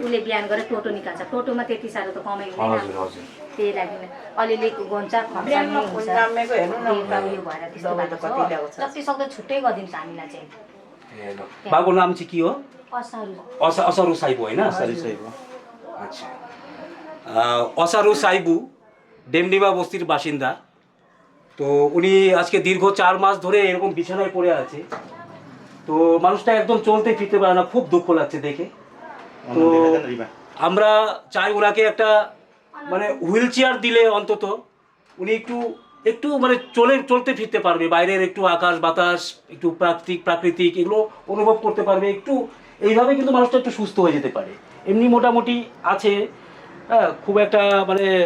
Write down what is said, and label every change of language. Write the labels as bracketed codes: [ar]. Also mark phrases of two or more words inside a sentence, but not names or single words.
[ne] उसले बिहान गरेर टोटो निकाल्छ टोटोमा त्यति साह्रो त कमाइ हजुर हुँदैन हजुर त्यही लागि अलिअलि गन्छ बिहानमा खुन जामेको हेर्नु न बेलुका उयो भएर त्यस्तो दबाई त भएको कति छ ल्याएको छ। जति सक्दो छुट्टै गरिदिन्छ हामीलाई चाहिँ ए ल बाबुको नाम चाहिँ के हो असारु असारु साइबु होइन सरी सही हो [bn] আচ্ছা অসারু সাইবু ডেমডিমা বস্তির বাসিন্দা তো উনি আজকে দীর্ঘ 4 মাস ধরে এরকম বিছানায় পড়ে আছে তো মানুষটা একদম চলতে ফিরতে পারে না খুব দুঃখ লাগছে দেখে তো আমরা চাই ওনাকে একটা মানে হুইল চেয়ার দিলে অন্তত উনি একটু একটু মানে চলতে ফিরতে পারবে বাইরের একটু আকাশ বাতাস একটু প্রাকৃতিক এগুলো অনুভব করতে পারবে একটু এইভাবে কিন্তু মানুষটা একটু সুস্থ হয়ে যেতে পারে এমনি মোটামুটি আছে হ্যাঁ খুব একটা মানে